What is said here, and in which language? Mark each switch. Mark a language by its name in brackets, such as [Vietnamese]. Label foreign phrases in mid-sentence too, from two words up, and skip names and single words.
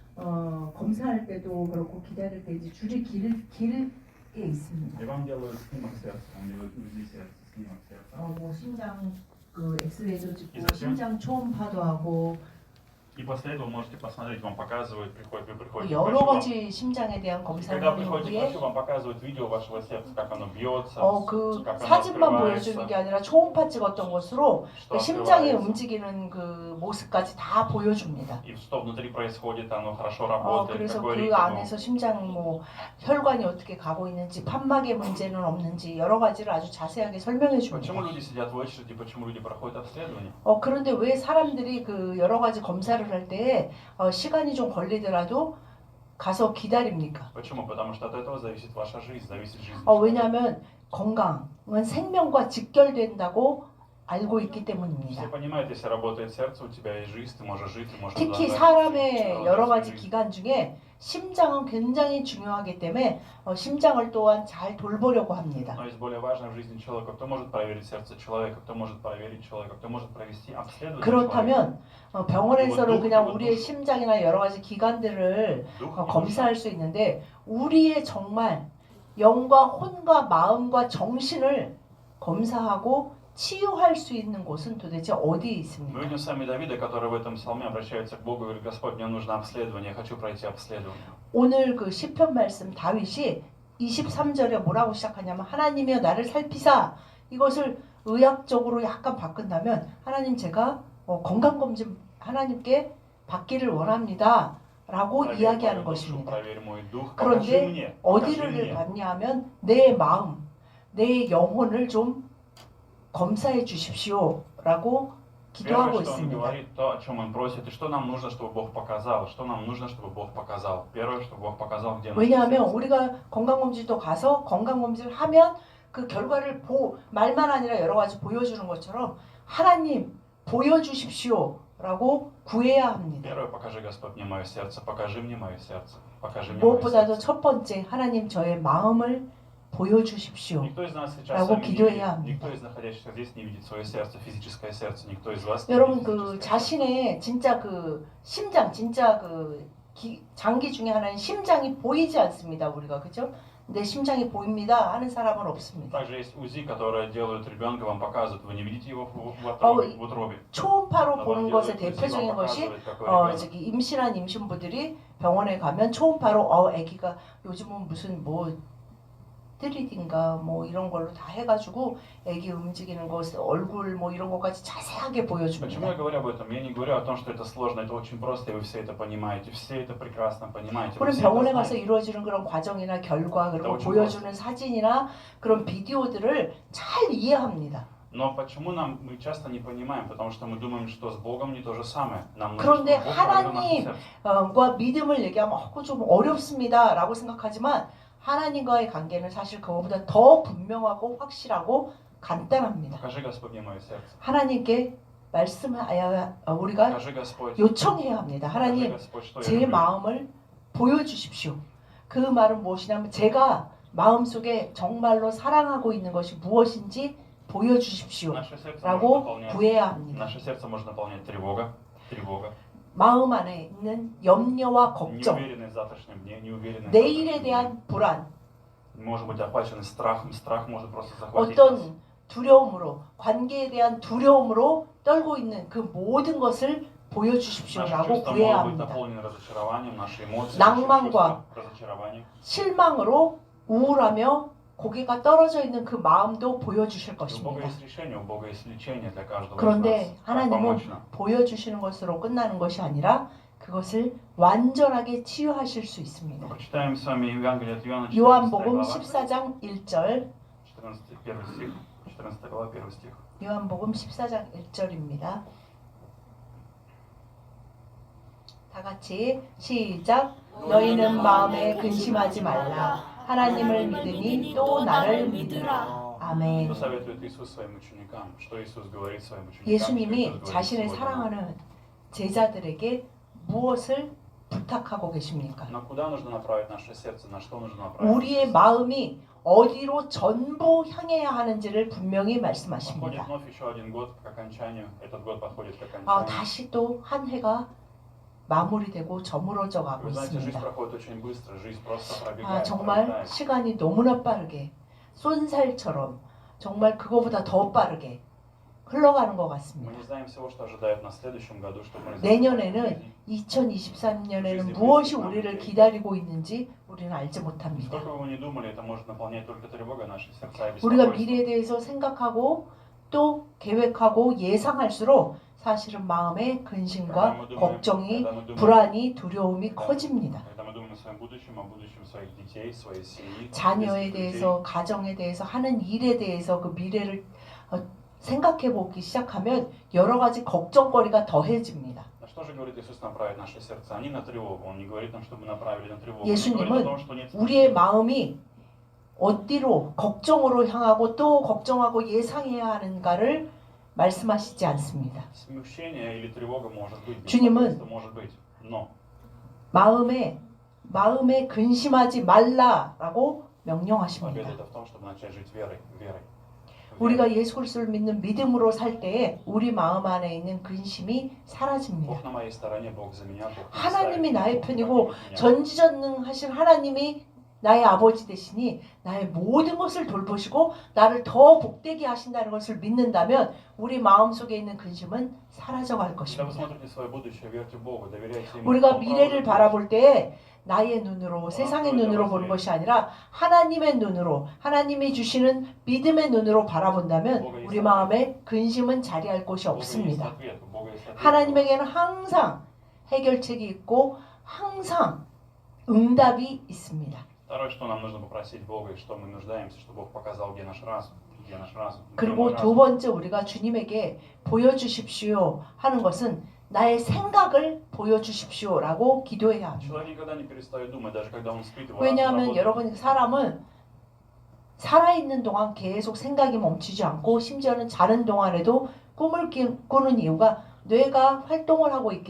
[Korean] 검사할 때도 그렇고 기다릴 때 이제 줄이 길게 있습니다. [Russian] И вам делают снимок сердца, вам делают УЗИ сердца, снимок сердца. [Korean] 뭐 심장 그 엑스레이도 찍고 이상해요? 심장 초음파도 하고 [Russian] И после этого можете посмотреть, вам показывают, вы приходите к [Korean] 여러 [Russian] врачу, [Korean] 가지 심장에 대한 검사를 [Russian] когда [Korean] 한 [Russian] приходите к [Korean] 후에 [Russian] врачу, вам показывают видео вашего сердца, как оно бьется, [Korean] 그 [Russian] как оно [Korean] 사진만 [Russian] открывается, [Korean] 보여주는 게 아니라 초음파 찍었던 것으로 [Russian] что [Korean] 그 심장이 [Russian] открывается. [Korean] 움직이는 그 모습까지 다 보여줍니다. [Russian] И что внутри происходит, оно хорошо работает, [Korean] 그래서 [Russian] какой [Korean] 그 [Russian] ритм. [Korean] 안에서 심장 뭐 혈관이 어떻게 가고 있는지 판막의 문제는 없는지 여러 가지를 아주 자세하게 설명해 줍니다. [Russian] Почему люди сидят в очереди, почему люди проходят обследование? [Korean] 그런데 왜 사람들이 그 여러 가지 검사를 할 때 시간이 좀 걸리더라도 가서 기다립니까? [Russian] Почему? Потому что от этого зависит ваша жизнь, зависит жизнь. [Korean] 왜냐하면 건강은 생명과 직결된다고 알고 있기 때문입니다. [Russian] Все понимают, если работает сердце, у тебя есть жизнь, ты можешь жить, ты можешь [Korean] 특히 [Russian] продолжать [Korean] 사람의 여러 가지 [Russian] жизнь. [Korean] 기관 중에 심장은 굉장히 중요하기 때문에 심장을 또한 잘 돌보려고 합니다. [Russian] Но есть более важное в жизни человека, кто может проверить сердце человека, кто может проверить человека, кто может провести обследование человека. [Korean] 그렇다면 병원에서는 그냥 이거 우리의 심장이나 여러 가지 기관들을 검사할 수 있는데 우리의 정말 영과 혼과 마음과 정신을 검사하고 치유할 수 있는 곳은 도대체 어디에 [Russian] Мы [Korean] 있습니까? [Russian] видим сами Давида, который в этом псалме обращается к Богу и говорит: Господь, мне нужно обследование, я хочу пройти обследование. [Korean] 오늘 그 시편 말씀 다윗이 23절에 뭐라고 시작하냐면 하나님이여 나를 살피사 이것을 의학적으로 약간 바꾼다면 하나님 제가 건강검진 하나님께 받기를 원합니다 라고 이야기하는 것입니다. 그런데 어디를 받냐 하면 내 마음, 내 영혼을 좀 검사해 주십시오 라고 기도하고 [Russian] Первое, что он [Korean] 있습니다. [Russian] говорит, то, о чем он просит, и что нам нужно, чтобы Бог показал, что нам нужно, чтобы Бог показал. Первое, чтобы Бог показал, где наше [Korean] 왜냐하면 [Russian] сердце. [Korean] 우리가 건강검진도 가서 건강검진을 하면 그 결과를 말만 아니라 여러 가지 보여주는 것처럼 하나님 보여주십시오 라고 구해야 합니다. [Russian] Первое, покажи, Господь, мне мое сердце, покажи мне мое сердце, покажи мне мое [Korean] 무엇보다도 [Russian] сердце. [Korean] 첫 번째 하나님 저의 마음을 보여주십시오 [Russian] Никто из нас сейчас [Korean] 라고 [Russian] сами не [Korean] 기도해야 [Russian] видит, [Korean] 합니다. [Russian] никто из находящихся здесь не видит свое сердце, физическое сердце, никто из вас не [Korean] 여러분 [Russian] видит [Korean] 그 [Russian] физическое сердце. [Korean] 자신의 진짜 그 심장 진짜 그 장기 중에 하나인 심장이 보이지 않습니다 우리가 그죠? 내 심장이 보입니다 하는 사람은 없습니다. [Russian] Также есть УЗИ, которое делают ребенка, вам показывают, вы не видите его в утробе. [Korean] 초음파로 [Russian] Но [Korean] 보는 [Russian] вам [Korean] 것의 [Russian] делают УЗИ, [Korean] 대표적인 [Russian] вам [Korean] 것이 [Russian] показывают, какой ребенок. [Korean] 저기 임신한 임신부들이 병원에 가면 초음파로 아기가 요즘은 무슨 뭐 3D인가 뭐 이런 걸로 다 해가지고 아기 움직이는 것, 얼굴 뭐 이런 것까지 자세하게 [Russian] Почему я [Korean] 보여줍니다. [Russian] говорю об этом? Я не говорю о том, что это сложно, это очень просто, и вы все это понимаете, все это прекрасно понимаете. вы [Korean] 우리는 [Russian] все [Korean] 병원에 [Russian] это [Korean] 가서 [Russian] знаете. [Korean] 이루어지는 그런 과정이나 결과 그리고 [Russian] очень [Korean] 보여주는 사진이나 그런 비디오들을 잘 이해합니다. [Russian] Но почему мы часто не понимаем? Потому что мы думаем, что с Богом не то же самое. Нам нужно, [Korean] 그런데 [Russian] чтобы Бог проверил наше [Korean] 하나님 [Russian] сердце. [Korean] 과 믿음을 얘기하면 그거 좀 어렵습니다 라고 생각하지만 하나님과의 관계는 사실 그거보다 더 분명하고 확실하고 간단합니다. [Russian] Покажи, Господь, мне мое сердце. [Korean] 하나님께 우리가 [Russian] Покажи, Господь. [Korean] 요청해야 합니다. [Russian] Покажи, [Korean] 하나님 [Russian] Господь, что я [Korean] 제 [Russian] люблю. [Korean] 마음을 보여주십시오. 그 말은 무엇이냐면 제가 마음속에 정말로 사랑하고 있는 것이 무엇인지 보여주십시오 [Russian] Наше сердце может [Korean] 라고 [Russian] наполнять, [Korean] 구해야 합니다. [Russian] наше сердце может наполнять тревога, [Korean] 마음 안에 있는 염려와 걱정, [Russian] неуверенность в завтрашнем дне, неуверенность в [Korean] 내일에 [Russian] завтрашнем дне. [Korean] 대한 불안, [Russian] Может быть охвачены страхом, страх может просто захватить нас. [Korean] 어떤 두려움으로, 관계에 대한 두려움으로 떨고 있는 그 모든 것을 [Russian] Наши [Korean] 보여주십시오라고 [Russian] чувства [Korean] 구해야 [Russian] могут быть [Korean] 합니다. [Russian] наполнены разочарованием, наши эмоции, [Korean] 낭만과 [Russian] наши чувства, разочарование. [Korean] 실망으로 우울하며 고개가 떨어져 있는 그 마음도 보여주실 [Russian] У Бога [Korean] 것입니다. [Russian] есть решение, у Бога есть лечение для каждого из [Korean] 그런데 [Russian] нас. Как помочь [Korean] 하나님은 [Russian] нам? [Korean] 보여주시는 것으로 끝나는 것이 아니라 그것을 완전하게 치유하실 수 있습니다. [Russian] Прочитаем с вами Евангелие от Иоанна, 14 [Korean] 요한복음 [Russian] глава, [Korean] 14장 1절 [Russian] 1 стих, 14 глава, 1 стих. [Korean] 요한복음 14장 1절입니다. 다 같이 시작. 너희는 마음에 근심하지 말라. 하나님을 믿으니 또 나를 믿으라. 아멘. [Russian] Что советует Иисус своим ученикам? Что Иисус говорит своим ученикам? [Korean] 예수님이 [Russian] Что Иисус говорит [Korean] 자신의 [Russian] сегодня нам? [Korean] 사랑하는 제자들에게 무엇을 부탁하고 계십니까? [Russian] Но куда нужно направить наше сердце? На что нужно направить? [Korean] 우리의 마음이 어디로 전부 향해야 하는지를 분명히 [Russian] Подходит [Korean] 말씀하십니다. [Russian] вновь еще один год к окончанию. Этот год подходит к окончанию. [Korean] 다시 또 한 해가 마무리되고 저물어져 가고 [Russian] Вы знаете, жизнь [Korean] 있습니다. [Russian] проходит очень быстро, жизнь просто [Korean] 아, [Russian] пробегает, [Korean] 정말 [Russian] пролетает. [Korean] 시간이 너무나 빠르게 쏜살처럼 정말 그거보다 더 빠르게 흘러가는 것 [Russian] Мы [Korean] 같습니다. [Russian] не знаем всего, что ожидает нас в следующем году, что произойдет. [Korean] 내년에는 2023년에는 무엇이 우리를 기다리고 있는지 우리는 알지 못합니다. [Russian] Сколько бы вы ни думали, это может наполнять только тревога наши сердца и [Korean] 우리가 [Russian] беспокойство. [Korean] 미래에 대해서 생각하고 또 계획하고 예상할수록 사실은 마음의 근심과 걱정이, 불안이, 두려움이 커집니다. [Russian] Когда мы думаем о своем будущем, о будущем своих детей, своей семьи, [Korean] 자녀에 [Russian] близких людей, [Korean] 대해서, 가정에 대해서, 하는 일에 대해서 그 미래를 생각해 보기 시작하면 여러 가지 걱정거리가 더해집니다. [Russian] на что же говорит Иисус направить наши сердца? Не на тревогу. Он не говорит нам, чтобы направили на тревогу. Он [Korean] 예수님은 [Russian] говорит о том, что нет [Korean] 우리의 [Russian] смущения. [Korean] 마음이 어디로 걱정으로 향하고 또 걱정하고 예상해야 하는가를 말씀하시지 않습니다. [Russian] Смущение или тревога может быть, [Korean] 주님은 [Russian] беспокойство может быть, но [Korean] 마음에 근심하지 말라라고 [Russian] победа [Korean] 명령하십니다. [Russian] это в том, чтобы начать жить верой. [Korean] 우리가 예수 그리스도를 믿는 믿음으로 살 때에 우리 마음 안에 있는 근심이 사라집니다. [Russian] Бог на моей стороне, Бог за меня, Бог [Korean] 하나님이 [Russian] представит [Korean] 나의 [Russian] меня, Бог [Korean] 편이고 [Russian] поднимет меня. [Korean] 전지전능하신 하나님이 나의 아버지 되시니 나의 모든 것을 돌보시고 나를 더 복되게 하신다는 것을 믿는다면 우리 마음속에 있는 근심은 사라져갈 [Russian] Когда вы [Korean] 것입니다. [Russian] смотрите свое будущее, верьте Богу, доверяйте Ему. [Korean] 우리가 [Russian] Он [Korean] 미래를 [Russian] проводит [Korean] 바라볼 때 나의 눈으로 세상의 눈으로 보는 것이 아니라 하나님의 눈으로 하나님이 주시는 믿음의 눈으로 바라본다면 우리 마음에 근심은 자리할 곳이 [Russian] Бога есть [Korean] 없습니다. [Russian] ответ, у Бога есть ответ. [Korean] 하나님에게는 항상 해결책이 있고 항상 응답이 있습니다. [Russian] Второе, что нам нужно попросить Бога и что мы нуждаемся, чтобы Бог показал, где наш разум. Где наш разум. Где [Korean] 그리고 [Russian] мой [Korean] 두 [Russian] разум. [Korean] 번째 우리가 주님에게 보여주십시오 하는 것은 나의 생각을 보여주십시오라고 기도해야 합니다. [Russian] Человек никогда не перестает думать, даже когда он спит, его разум [Korean] 왜냐하면 [Russian] работает. [Korean] 여러분 사람은 살아있는 동안 계속 생각이 멈추지 않고 심지어는 자는 동안에도 꿈을 꾸는 이유가 뇌가 활동을 하고 있기